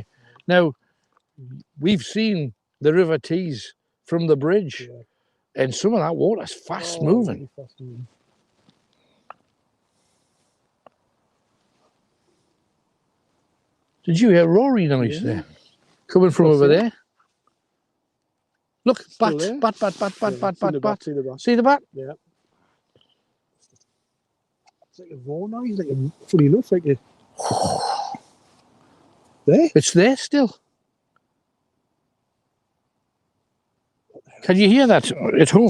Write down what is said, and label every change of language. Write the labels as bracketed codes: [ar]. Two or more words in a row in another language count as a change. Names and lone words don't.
[en] Now, we've seen the River Tees from the bridge, and some of that water's fast moving. Really fast moving. Did you hear Rory noise there? Coming from over there? Look, Still bat, there? bat, bat, bat, bat, Yeah, bat, seen the bat, bat. See the bat. See the bat? Yeah. It's like a roar noise, like a, funny enough, like a... There? It's there still. Can you hear that at home?